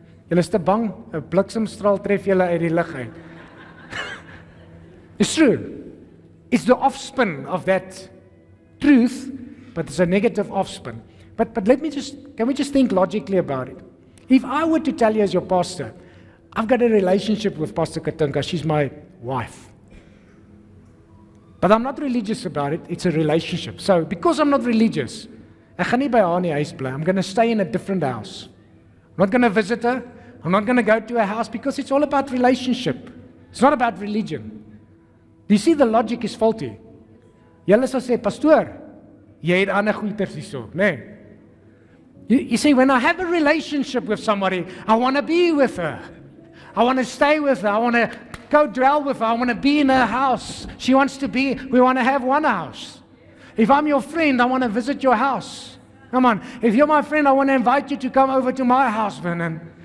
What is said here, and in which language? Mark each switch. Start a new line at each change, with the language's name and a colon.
Afrikaans: Julle is te bang, 'n bliksemstraal tref julle uit die lug uit.
English: It's true. It's the offspin of that truth, but it's a negative offspin. But can we just think logically about it? If I were to tell you as your pastor, I've got a relationship with Pastor Katunka, she's my wife. But I'm not religious about it, it's a relationship. So, because I'm not religious,
Afrikaans: ek gaan nie by haar in die huis bly.
English: I'm going to stay in a different house. I'm not going to visit her. I'm not going to go to her house because it's all about relationship. It's not about religion. Do you see the logic is faulty?
Afrikaans: Julle sal sê, pastoor, jy het ander goeiers hierso, nee.
English: You see, when I have a relationship with somebody, I want to be with her. I want to stay with her. I want to go dwell with her. I want to be in her house. She wants to be, we want to have one house. If I'm your friend, I want to visit your house. Come on. If you're my friend, I want to invite you to come over to my house, Reenen.